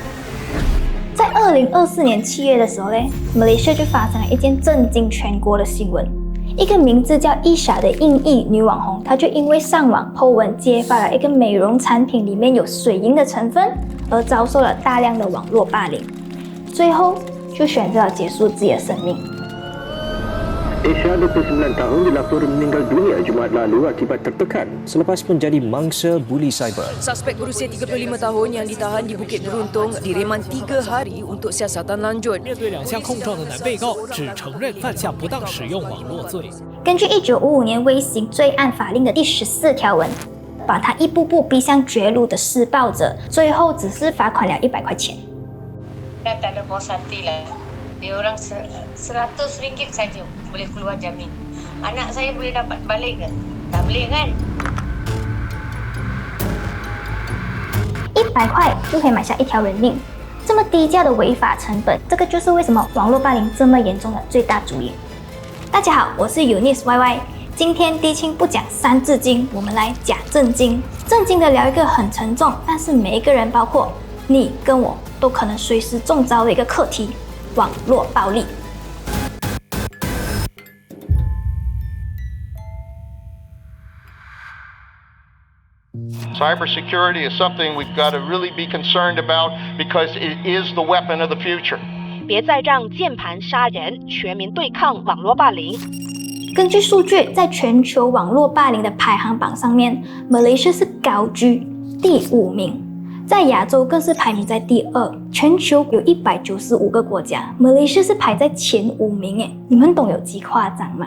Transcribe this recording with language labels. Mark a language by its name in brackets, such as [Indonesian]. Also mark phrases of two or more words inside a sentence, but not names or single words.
[Chinese] 在2024年7月的时候嘞，马来西亚就发生了一件震惊全国的新闻。一个名字叫伊莎的印裔女网红，她就因为上网 po 文揭发了一个美容产品里面有水银的成分，而遭受了大量的网络霸凌，最后就选择了结束自己的生命。 [Malay] Aisyah 29 tahun dilaporkan meninggal dunia Jumaat lalu akibat tertekan selepas menjadi mangsa buli cyber. Suspek berusia 35 tahun yang ditahan di Bukit Beruntung direman 3 hari untuk siasatan lanjut. [Chinese] 面对2项控状的男被告只承认犯下不当使用网络罪。根据1955年微型罪案法令的第14条文，把他一步步逼向绝路的施暴者，最后只是罚款了100块钱。 [Malay] Tak ada puas hati lah. Dia orang RM100 saja boleh keluar jamin. Anak saya boleh dapat balik ke? Tak boleh kan? [Chinese] 100 块就可以买下一条人命，这么低价的违法成本，这个就是为什么网络霸凌这么严重的最大主因。大家好，我是 Eunice YY， 今天低清不讲三字经，我们来假正经，正经的聊一个很沉重，但是每一个人，包括你跟我，都可能随时中招的一个课题。网络暴力。 [English] Cybersecurity is something we've got to really be concerned about because it is the weapon of the future. [Chinese] 别再让键盘杀人，全民对抗网络霸凌。根据数据，在全球网络霸凌的排行榜上面，马来西亚是高居第5名。在亚洲更是排名在第2，全球有195个国家，马来西亚是排在前5名耶，你们懂有几夸张吗？